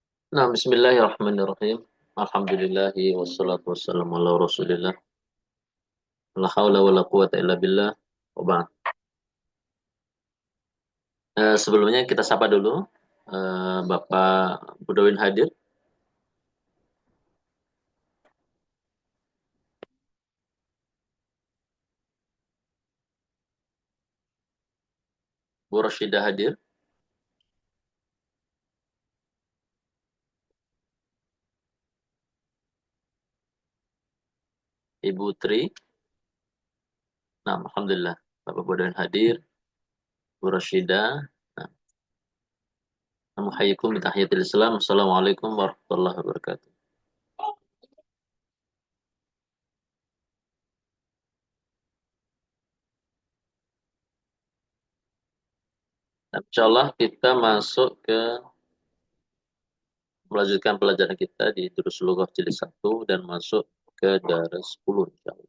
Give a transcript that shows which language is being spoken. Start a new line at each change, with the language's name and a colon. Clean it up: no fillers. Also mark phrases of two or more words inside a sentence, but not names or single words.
Indonesian: Nah,
Arabic: بسم الله الرحمن الرحيم. الحمد لله والصلاة والسلام على رسول الله. لا حول ولا قوة إلا بالله. وبعد.
Indonesian: Sebelumnya kita sapa dulu Bapak Budawin hadir. Bu Rashidah hadir. Ibu Tri. Nah, alhamdulillah. Bapak Budawin hadir. Bu Rashidah.
Arabic: Nah, نحييكم بتحية الإسلام. السلام عليكم ورحمة الله وبركاته.
Indonesian: Nah, insyaallah kita masuk ke melanjutkan pelajaran kita di Durus Lughah Jilid 1 dan masuk ke Daras 10 insyaallah.